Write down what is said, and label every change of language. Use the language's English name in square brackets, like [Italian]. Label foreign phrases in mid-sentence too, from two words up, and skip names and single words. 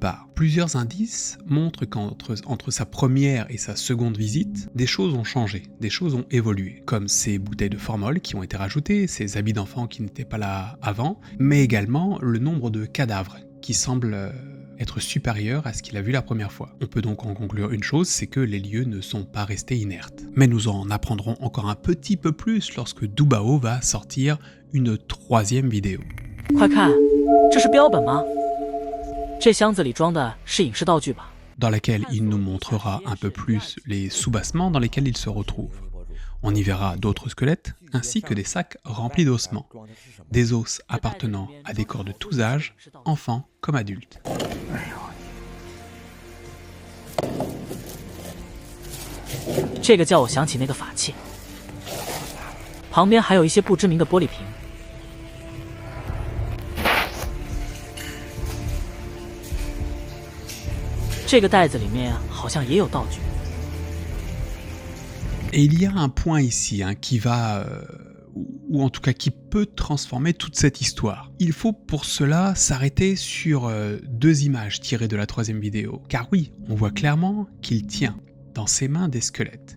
[French] part, plusieurs indices montrent qu'entre sa première et sa seconde visite, des choses ont changé, des choses ont évolué, comme ces bouteilles de formol qui ont été rajoutées, ces habits d'enfants qui n'étaient pas là avant, mais également le nombre de cadavres qui semble être supérieur à ce qu'il a vu la première fois. On peut donc en conclure une chose, c'est que les lieux ne sont pas restés inertes. Mais nous en apprendrons encore un petit peu plus lorsque Dubao va sortir une troisième vidéo. [Chinese] 快看，这是标本吗？这箱子里装的是影视道具吧？ [French] Dans laquelle il nous montrera un peu plus les soubassements dans lesquels il se retrouve. On y verra d'autres squelettes, ainsi que des sacs remplis d'ossements, des os appartenant à des corps de tous âges, enfants comme adultes. [Chinese] 这个叫我想起那个法器，旁边还有一些不知名的玻璃瓶。这个袋子里面好像也有道具。 [French] Et il y a un point ici qui va, ou en tout cas qui peut transformer toute cette histoire. Il faut pour cela s'arrêter sur deux images tirées de la troisième vidéo. Car oui, on voit clairement qu'il tient dans ses mains des squelettes.